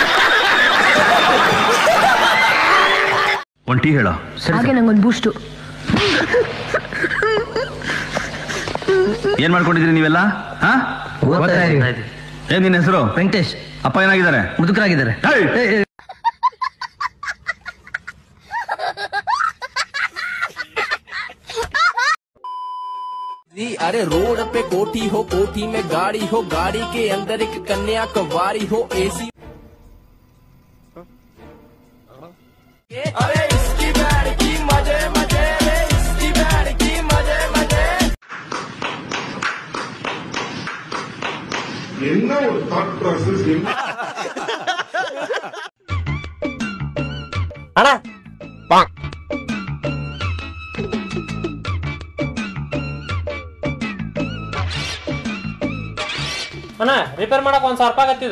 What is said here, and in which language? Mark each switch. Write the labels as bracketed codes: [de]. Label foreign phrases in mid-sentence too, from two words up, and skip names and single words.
[kn] ಒಂಟಿ ಹೇಳ ಹಾಗೆ ನಂಗೊಂದು ಬೂಸ್ಟು. ಏನ್ ಮಾಡ್ಕೊಂಡಿದ್ರಿ ನೀವೆಲ್ಲ? ಏನ್ ನಿನ್ನ ಹೆಸರು? ವೆಂಕಟೇಶ್. ಅಪ್ಪ ಏನಾಗಿದ್ದಾರೆ? ಮುದುಕರಾಗಿದ್ದಾರೆ. [hi] अरे रोड पे कोठी हो, कोठी में गाड़ी हो, गाड़ी के अंदर एक कन्या कवारी हो, एसी। अरे इसकी बैड की मजे मजे रे, इसकी बैड की मजे मजे. [kn] ಅಣ್ಣ ಅಣ್ಣ ರಿಪೇರ್ ಮಾಡಕ್ ₹1,000 ಆಗತ್ತಿದೆ.